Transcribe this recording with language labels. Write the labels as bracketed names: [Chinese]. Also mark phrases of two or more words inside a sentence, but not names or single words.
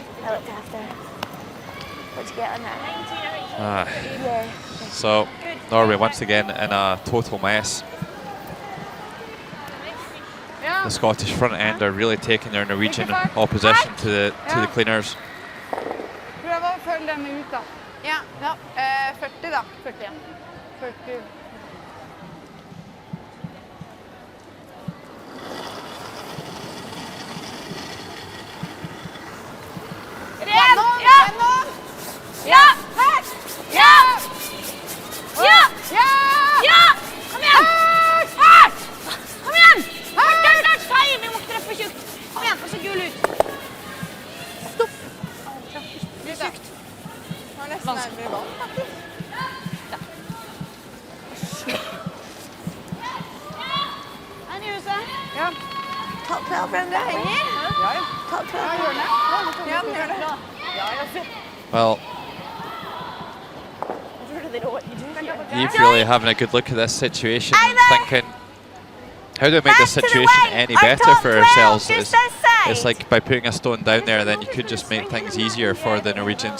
[English] I looked after. What'd you get on that? Ah, Yeah. so Norway once again in a total mess. The Scottish front end are really taking their Norwegian opposition to the cleaners. [Norwegian] Prøv å følge dem ut, da. Ja. 40, da. 40, ja. 40. Ren! Ja! Ja! Her! Ja! Ja! Ja! Kom igjen! Her! Kom igjen! Tørt! Feil! Vi må treffe tjukt. Kom igjen, og så gul ut. Stopp. Det er tjukt. Var nesten nærmere vann, faktisk. Den i huset. Ja. Top 12, Brenda. Ja, ja. Top 12. Ja, gjør den. Ja, den gjør det. [English] Well, Eve really having a good look at this situation, thinking, how do we make this situation any better for ourselves? It's like by putting a stone down there, then you could just make things easier for the Norwegians.